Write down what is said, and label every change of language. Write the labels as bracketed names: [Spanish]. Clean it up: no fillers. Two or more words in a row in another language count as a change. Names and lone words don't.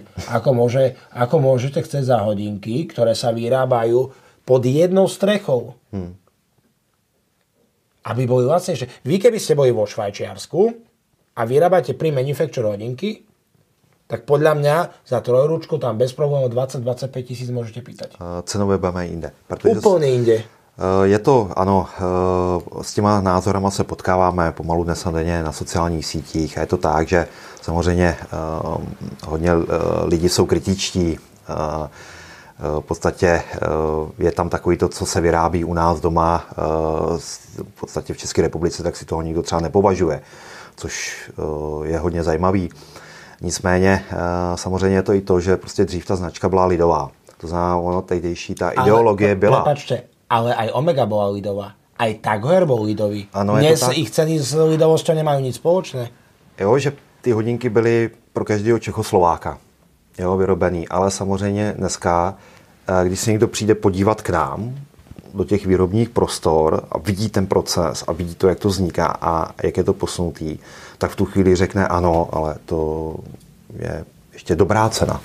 [Slovak] Ako môžete chcieť za hodinky, ktoré sa vyrábajú pod jednou strechou, aby boli lacnejšie. Vy keby ste boli vo Švajčiarsku a vyrábate pri manufacture hodinky, tak podľa mňa za trojručku tam bez problémov 20-25 tisíc môžete pýtať. Cenové budeme inde. Úplne inde. Je to, [Czech] ano, s těma názorama se potkáváme pomalu dnes a denně na sociálních sítích a je to tak, že samozřejmě hodně lidi jsou kritičtí. V podstatě je tam takový to, co se vyrábí u nás doma, v podstatě v České republice, tak si toho nikdo třeba nepovažuje, což je hodně zajímavý. Nicméně samozřejmě je to i to, že prostě dřív ta značka byla lidová. To znamená, ono tehdejší ta ideologie byla. [Slovak] Prepačte, ale aj Omega bola lidová. Aj Tag Heuer bol lidový. Ano, dnes ich ceny s lidovosťou nemajú nic spoločné. [Czech] Jo, že ty hodinky byly pro každého Čechoslováka, jo, vyrobený. Ale samozřejmě dneska, když se někdo přijde podívat k nám do těch výrobních prostor a vidí ten proces a vidí to, jak to vzniká a jak je to posunutý, tak v tu chvíli řekne ano, ale to je ještě dobrá cena.